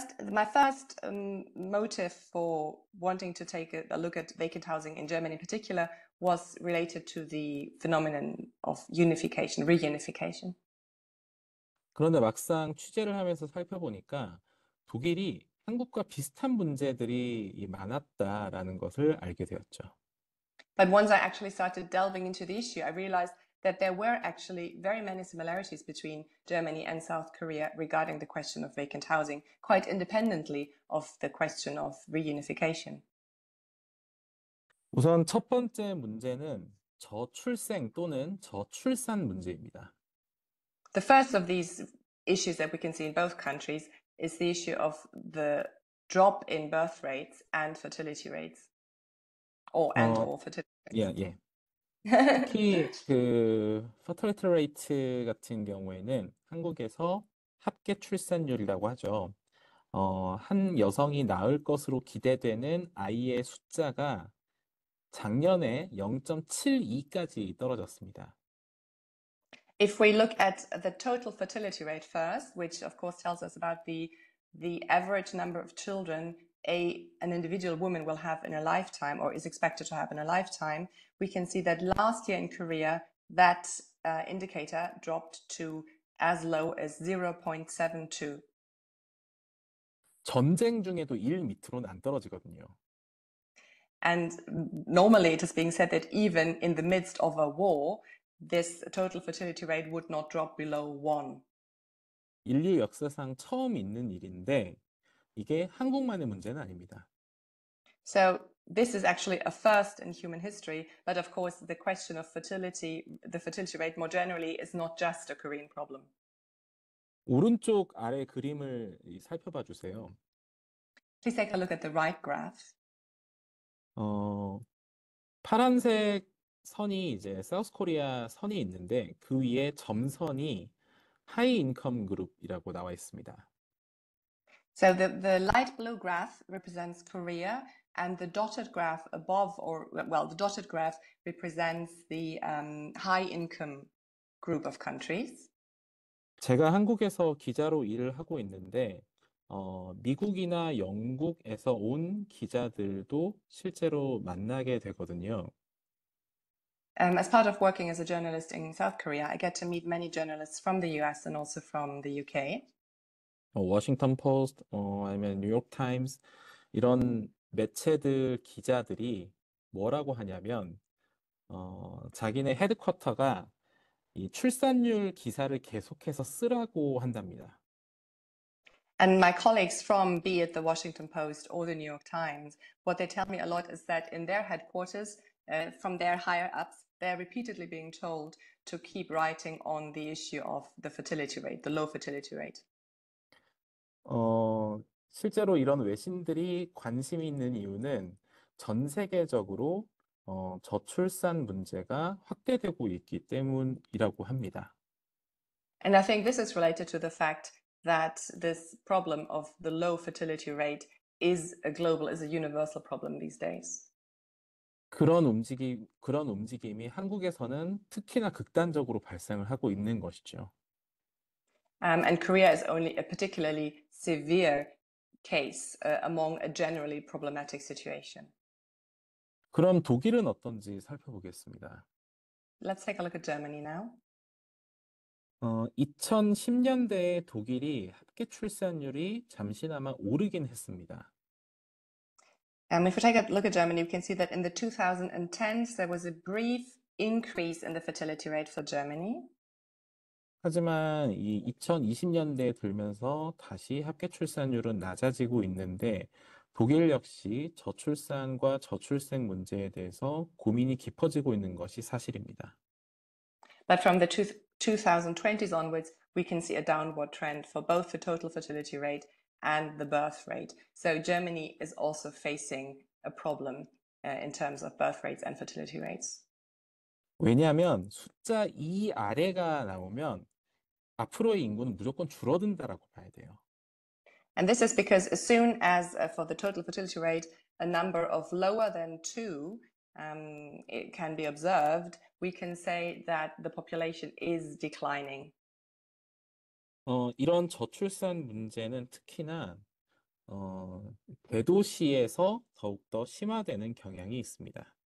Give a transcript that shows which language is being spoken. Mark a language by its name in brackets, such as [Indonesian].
[English] My first motive for wanting to take a look at vacant housing in Germany in particular was related to the phenomenon of unification, reunification. [Korean] 그런데 막상 취재를 하면서 살펴보니까 독일이 한국과 비슷한 문제들이 많았다라는 것을 알게 되었죠. [English] But once I actually started delving into the issue, I realized that there were actually very many similarities between Germany and South Korea regarding the question of vacant housing, quite independently of the question of reunification. [Korean] 우선 첫 번째 문제는 저출생 또는 저출산 문제입니다. [English] The first of these issues that we can see in both countries is the issue of the drop in birth rates and fertility rates. Or fertility rates. [Korean] 예. 특히 그 fertility rate 같은 경우에는 한국에서 합계 출산율이라고 하죠. 한 여성이 낳을 것으로 기대되는 아이의 숫자가 작년에 0.72까지 떨어졌습니다. [English] If we look at the total fertility rate first, which of course tells us about the average number of children an individual woman will have in a lifetime or is expected to have in a lifetime, we can see that last year in Korea, that indicator dropped to as low as 0.72. [Korean] 전쟁 중에도 1 밑으로는 안 떨어지거든요. [English] And normally it is being said that even in the midst of a war, this total fertility rate would not drop below 1. [Korean] 인류 역사상 처음 있는 일인데 이게 한국만의 문제는 아닙니다. [English] So this is actually a first in human history, but of course the question of fertility, the fertility rate more generally is not just a Korean problem. [Korean] 오른쪽 아래 그림을 살펴봐 주세요. [English] Please take a look at the right graph. [Korean] 파란색 선이 이제 사우스 코리아 선이 있는데 그 위에 점선이 하이 인컴 그룹이라고 나와 있습니다. [English] So the light blue graph represents Korea And the dotted graph above, or well, the dotted graph represents the high income group of countries. [Korean] 제가 한국에서 기자로 일을 하고 있는데, 미국이나 영국에서 온 기자들도 실제로 만나게 되거든요. [English] As part of working as a journalist in South Korea, I get to meet many journalists from the US and also from the UK. [Korean] 워싱턴 포스트, 아니면 뉴욕 타임스, 이런 매체들 기자들이 뭐라고 하냐면, 자기네 헤드쿼터가 이 출산율 기사를 계속해서 쓰라고 한답니다. [English] And my colleagues from be it the Washington Post or the New York Times, what they tell me a lot is that in their headquarters, from their higher ups, they're repeatedly being told to keep writing on the issue of the fertility rate, the low fertility rate. [Korean] 실제로 이런 외신들이 관심이 있는 이유는 전 세계적으로 저출산 문제가 확대되고 있기 때문이라고 합니다. [English] And I think this is related to the fact that this problem of the low fertility rate is a universal problem these days. [Korean] 그런 움직임이 한국에서는 특히나 극단적으로 발생을 하고 있는 것이죠. [English] And Korea is only a particularly severe case among a generally problematic situation. [Korean] 그럼 독일은 어떤지 살펴보겠습니다. [English] Let's take a look at Germany now. [Korean] 2010년대에 독일이 합계 출산율이 잠시나마 오르긴 했습니다. [English] If we take a look at Germany, we can see that in the 2010s, there was a brief increase in the fertility rate for Germany. [Korean] 하지만 이 2020년대에 들면서 다시 합계 출산율은 낮아지고 있는데 독일 역시 저출산과 저출생 문제에 대해서 고민이 깊어지고 있는 것이 사실입니다. [English] But from the 2020s onwards, we can see a downward trend for both the total fertility rate and the birth rate. So Germany is also facing a problem in terms of birth rates and fertility rates. [Korean] 왜냐하면 숫자 2 아래가 나오면 앞으로의 인구는 무조건 줄어든다라고 봐야 돼요. [English] And this is because as soon as for the total fertility rate, a number of lower than 2 it can be observed, we can say that the population is declining. [Korean] 이런 저출산 문제는 특히나 대도시에서 더욱더 심화되는 경향이 있습니다.